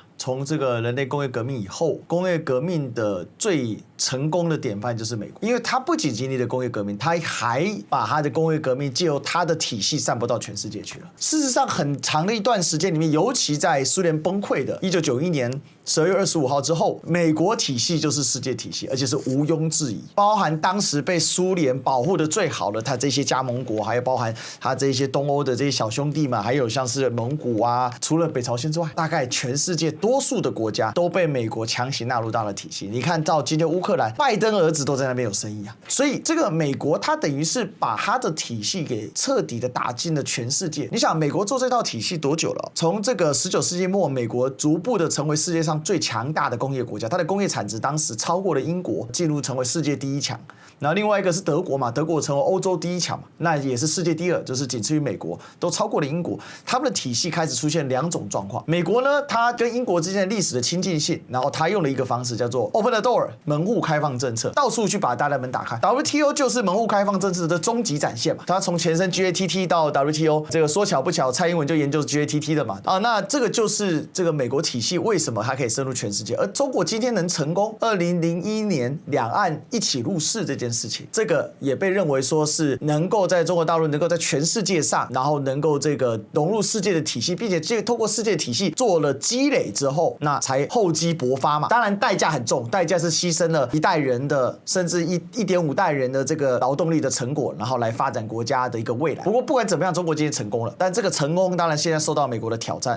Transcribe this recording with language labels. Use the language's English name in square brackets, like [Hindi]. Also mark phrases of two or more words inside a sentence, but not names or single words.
[Chinese] 從這個人類工業革命以後，工業革命的最成功的典範就是美國，因為它不僅經歷了工業革命，它還把它的工業革命借由它的體系散布到全世界去了。事實上，很長的一段時間裡面，尤其在蘇聯崩潰的1991年12月25號之後，美國體系就是世界體系，而且是毋庸置疑。包含當時被蘇聯保護的最好的它這些加盟國，還有包含它這些東歐的這些小兄弟們，還有像是蒙古啊，除了北朝鮮之外，大概全世界多數的國家都被美國強行納入到了體系。你看到今天烏克蘭，拜登兒子都在那邊有生意啊，所以這個美國它等於是把它的體系給徹底的打進了全世界。你想，美國做這套體系多久了？從這個19世紀末，美國逐步的成為世界上最強大的工業國家，它的工業產值當時超過了英國，進入成為世界第一強。然後另外一個是德國嘛，德國成為歐洲第一強嘛，那也是世界第二，就是僅次於美國，都超過了英國。他們的體系開始出現兩種狀況。美國呢，它跟英國之間的歷史的親近性，然後它用了一個方式叫做 [English] open the door [Chinese] 門戶開放政策，到處去把大家門打開。WTO 就是門戶開放政策的終極展現嘛，它從前身 GATT 到 WTO， 這個說巧不巧，蔡英文就研究 GATT 的嘛。啊，那這個就是這個美國體系為什麼它可以以深入全世界。而中國今天能成功，2001年兩岸一起入世這件事情，這個也被認為說是能夠在中國大陸能夠在全世界上，然後能夠这個融入世界的體系，並且透過世界的體系做了積累之後，那才厚積薄發嘛。當然代價很重，代價是犧牲了一代人的甚至1.5代人的這個勞動力的成果，然後來發展國家的一個未來。不過不管怎麼樣，中國今天成功了，但這個成功當然現在受到美國的挑戰。